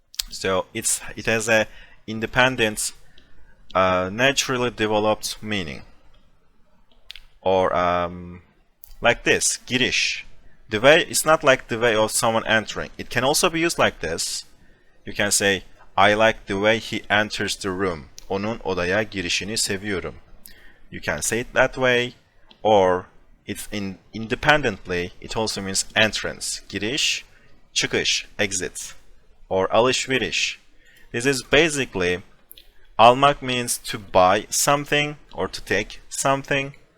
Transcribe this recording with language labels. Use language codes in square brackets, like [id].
[en] So it has a independent, naturally developed meaning. Or like this, giriş. The way, it's not like the way of someone entering. It can also be used like this. You can say, I like the way he enters the room. [tr] Onun odaya girişini seviyorum. [en] You can say it that way, or it's independently, it also means entrance. [tr] Giriş, çıkış, [en] exit. Or [tr] alışveriş. [en] This is basically, almak means to buy something or to take something.